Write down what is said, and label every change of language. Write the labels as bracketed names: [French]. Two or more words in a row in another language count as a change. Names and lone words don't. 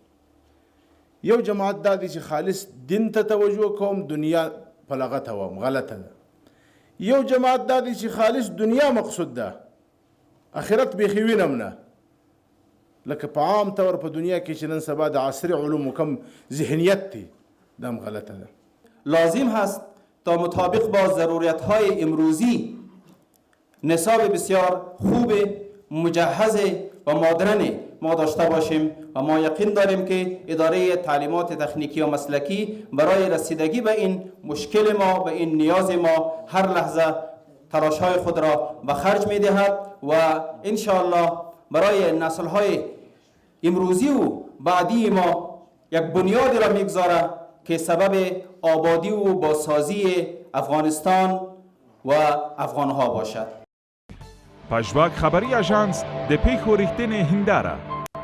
[Pashto] یو جماعت دا دی چې خالص دین ته توجه کوم، دنیا په لغته وم غلطه ده. یو جماعت دا دی چې خالص دنیا مقصود ده، آخرت بیخي وینم نه. لکه په عام طور په دنیا کې چې نن سبا د عصري علومو کم ذهنیت دی، دم غلطه ده. [Persian] لازم هست تا مطابق با ضرورت‌های امروزی نصاب بسیار خوب، مجهز و مدرن ما داشته باشیم و ما یقین داریم که اداره تعلیمات تکنیکی و مسلکی برای رسیدگی به این مشکل ما، به این نیاز ما، هر لحظه تلاش‌های خود را به خرج می‌دهد و انشاءالله برای نسل‌های امروزی و بعدی ما یک بنیادی را می‌گذارد که سبب آبادی و بازسازی افغانستان و افغان‌ها باشد. [Pashto] پژواک خبری اژانس د پیښو رښتینې هنداره